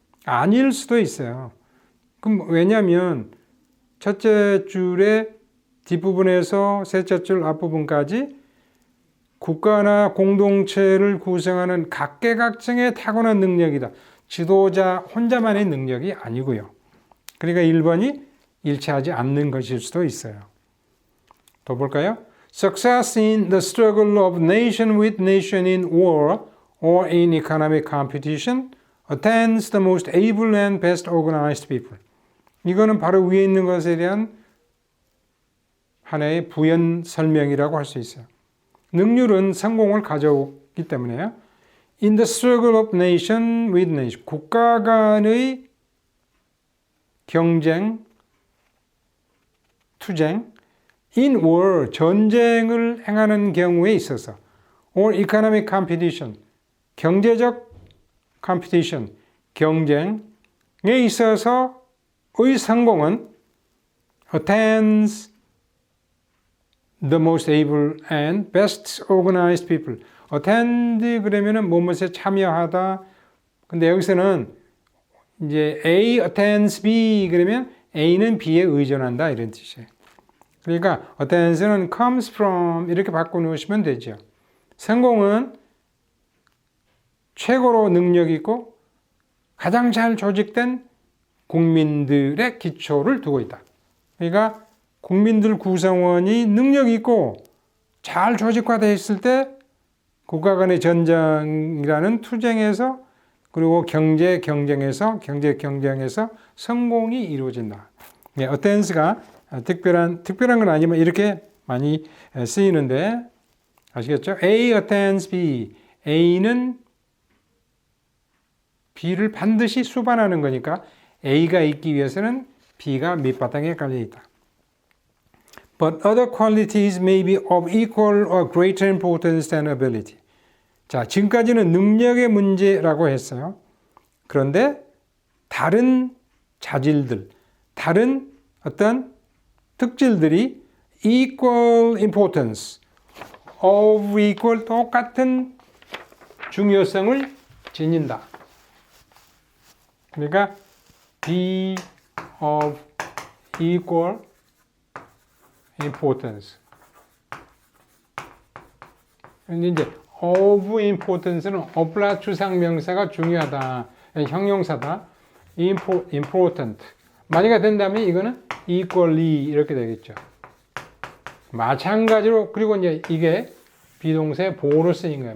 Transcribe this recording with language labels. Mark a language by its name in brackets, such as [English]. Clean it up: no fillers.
[Korean] 아닐 수도 있어요. 그럼 왜냐하면 첫째 줄의 뒷부분에서 셋째 줄 앞부분까지 국가나 공동체를 구성하는 각계각층의 타고난 능력이다. 지도자 혼자만의 능력이 아니고요. 그러니까 1번이 일치하지 않는 것일 수도 있어요. 또 볼까요? [English] Success in the struggle of nation with nation in war or in economic competition attends the most able and best organized people. [Korean] 이거는 바로 위에 있는 것에 대한 하나의 부연 설명이라고 할 수 있어요. 능률은 성공을 가져오기 때문에요. [English] In the struggle of nation with nation, [Korean] 국가 간의 경쟁, 투쟁, [English] in war, [Korean] 전쟁을 행하는 경우에 있어서, [English] or economic competition, 경제적 competition, [Korean] 경쟁에 있어서의 성공은 [English] attends the most able and best organized people. [Korean] attend 그러면은 무엇에 참여하다. 근데 여기서는 이제 A attends B 그러면 A는 B에 의존한다 이런 뜻이에요. 그러니까 attends는 [English] comes from [Korean] 이렇게 바꿔놓으시면 되죠. 성공은 최고로 능력 있고 가장 잘 조직된 국민들의 기초를 두고 있다. 그러니까 국민들 구성원이 능력 있고 잘 조직화되어 있을 때 국가 간의 전쟁이라는 투쟁에서 그리고 경제 경쟁에서 성공이 이루어진다. 네, attends가 특별한 건 아니지만 이렇게 많이 쓰이는데 아시겠죠? [English] A attends B. [Korean] A는 B를 반드시 수반하는 거니까 A가 있기 위해서는 B가 밑바닥에 깔려 있다. [English] But other qualities may be of equal or greater importance than ability. [Korean] 자, 지금까지는 능력의 문제라고 했어요. 그런데 다른 자질들, 다른 어떤 특질들이 [English] equal importance, of equal [Korean] 똑같은 중요성을 지닌다. 그러니까 [English] be of equal importance. [Korean] 이제 of importance는 of라 추상명사가 중요하다. 형용사다. important. 만약에 된다면 이거는 equally 이렇게 되겠죠. 마찬가지로, 그리고 이제 이게 비동사의 보호로 쓰인 거예요.